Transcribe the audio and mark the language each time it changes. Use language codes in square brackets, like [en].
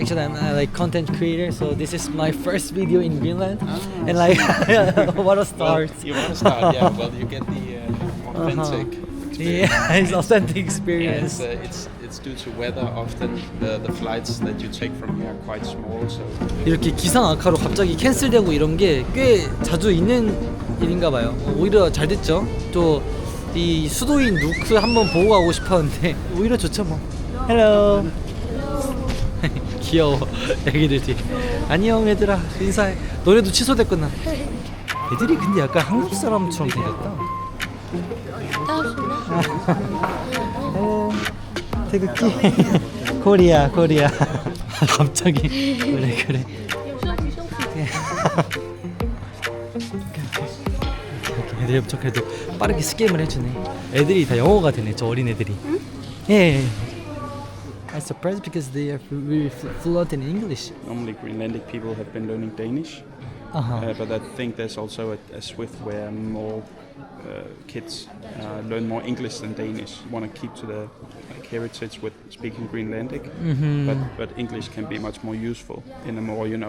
[en] Actually, I'm like content creator, so this is my first video in Greenland, and like, what a start! Well, you want to start? Yeah. Well, you get the authentic. Experience. Yeah, it's authentic And experience. it's due to weather. Often the flights that you take from here are quite small. So [ko] 이렇게 기상 악화로 갑자기 캔슬되고 이런 게 꽤 자주 있는 일인가 봐요. 오히려 잘 됐죠. 또 이 수도인 누크 한번 보고 가고 싶었는데 오히려 좋죠 뭐. 헬로. 귀여워 애기들이. 안녕 얘들아 인사해. 노래도 취소됐구나. 애들이 근데 약간 한국 사람처럼 생겼다. 태극기. 코리아. 갑자기 그래. 애들이 엄청 그래도 빠르게 스캠을 해주네. 애들이 다 영어가 되네. 저 어린 애들이. 예. [en] I'm surprised because they are really fluent in English. normally Greenlandic people have been learning Danish, but I think there's also a shift where more kids learn more English than Danish. Want to keep to the heritage with speaking Greenlandic, but English can be much more useful in a more